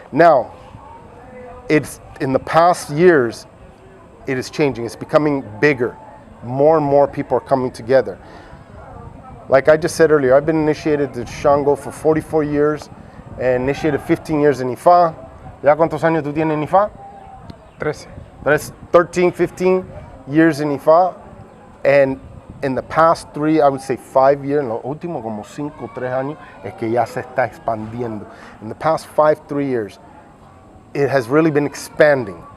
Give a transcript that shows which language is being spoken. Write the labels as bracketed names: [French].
[English] Now, it's in the past years, it is changing. It's becoming bigger. More and more people are coming together. Like I just said earlier, I've been initiated to Shango for 44 years and initiated 15 years in Ifá. [Spanish] ¿Ya cuántos años tú tienes en Ifá? 13. [English] That's 13, 15 years in Ifá. And in the past 3, I would say 5 years, [Spanish] en los últimos como 5 o 3 años, [English] es que ya se está expandiendo. In the past 3 years, it has really been expanding.